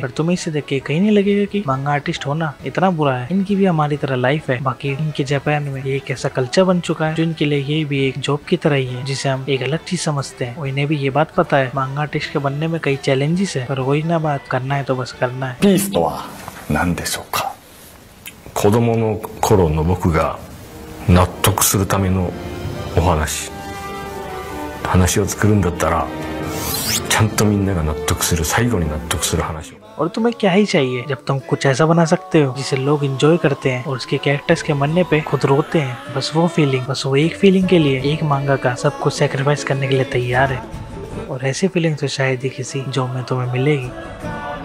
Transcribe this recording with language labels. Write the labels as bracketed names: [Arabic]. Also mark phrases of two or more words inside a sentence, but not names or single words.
[Hindi] पर तुम्हें इसे देख के कहीं नहीं लगेगा कि [English] manga artist [Hindi] होना इतना बुरा है। इनकी भी हमारी तरह लाइफ है, बाकी इनके जापान में ये एक ऐसा कल्चर बन चुका है जो इनके लिए ये भी एक जॉब की तरह ही है, जिसे हम एक अलग चीज समझते हैं। और इन्हें भी ये बात पता है [English] manga artist [Hindi] के बनने में कई चैलेंजेस है, पर वही ना बात करना है तो बस करना है। [Japanese] ピースとは何でしょうか。子供の頃の僕が納得するためのお話を作るんだったらちゃんとみんなが納得する最後に納得する話を। [Hindi] और तुम्हें क्या ही चाहिए जब तुम कुछ ऐसा बना सकते हो जिसे लोग एंजॉय करते हैं और उसके कैरेक्टर्स के मरने पे खुद रोते हैं। बस वो फीलिंग, बस वो एक फीलिंग के लिए एक मांगा का सब कुछ सेक्रीफाइस करने के लिए तैयार है। और ऐसी फीलिंग तो शायद ही किसी जॉब में तुम्हें मिलेगी।